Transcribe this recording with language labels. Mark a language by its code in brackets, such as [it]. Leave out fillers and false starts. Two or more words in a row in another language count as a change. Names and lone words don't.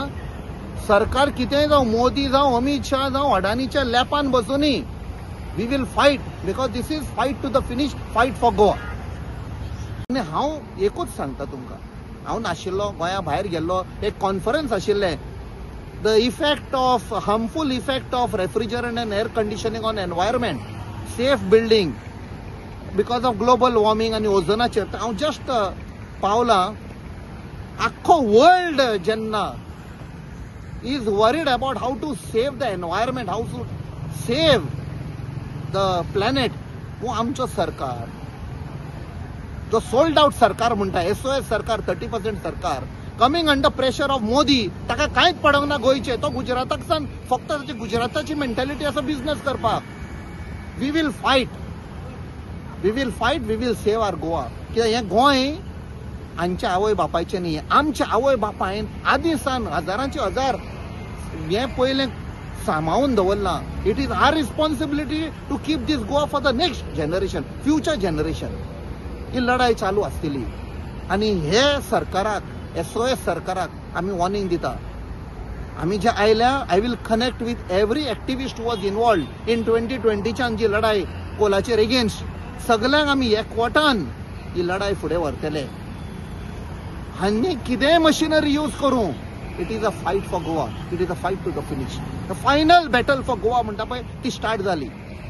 [kok] सरकार कितेंय जावं मोदी जावं अमित शाह जावं अडानीच्या लॅपान बसूनी [en] we will fight because this is fight to the finish fight for Goa. [kok] आनी हांव एकूच सांगता तुमकां हांव नाशिल्लो गोंया भायर गेल्लो एक कॉन्फरन्स आशिल्लें [en] the effect of harmful effect of refrigerant and air conditioning on environment, safe building because of global warming and [kok] ozonaचेर हांव जस्ट पावलां. आख्खो वर्ल्ड जेन्ना [en] is worried about how to save the environment, how to save the planet [kok] वो आमचो सरकार जो [en] sold out [kok] सरकार म्हणटा SOS सरकार 30% सरकार [en] coming under pressure of Modi [kok] ताका कांयच पडोंक ना गोंयचे तो गुजराताक सावन फक्त ताची गुजराताची मेंटॅलिटी आसा बिझनेस करपाक [en] we will fight we will save our Goa [kok] कित्याक हें गोंय आमच्या आवय बापायचें न्ही आमच्या आवय बापायन आदी सान हजारांचे हजार हें पयलें सांबाळून दवरलां [en] it is our responsibility to keep this Goa for the next generation future [kok] जनरेशन ही लढाई चालू आसतली आनी हे सरकाराक SOS सरकाराक आमी वॉर्निंग दिता आमी जे आयल्या [en] I will connect with every activist was involved in [kok] 2020च्यान जी लढाई कोलाचेर एगेन्स्ट सगल्यांक आमी एकवटान ही लढाई फुडें व्हरतले आनी कितेंय [en] machinery use [kok] करूं [en] it is a fight for Goa it is a fight to the finish the final battle for Goa [kok] म्हणटा पळय ती स्टार्ट जाली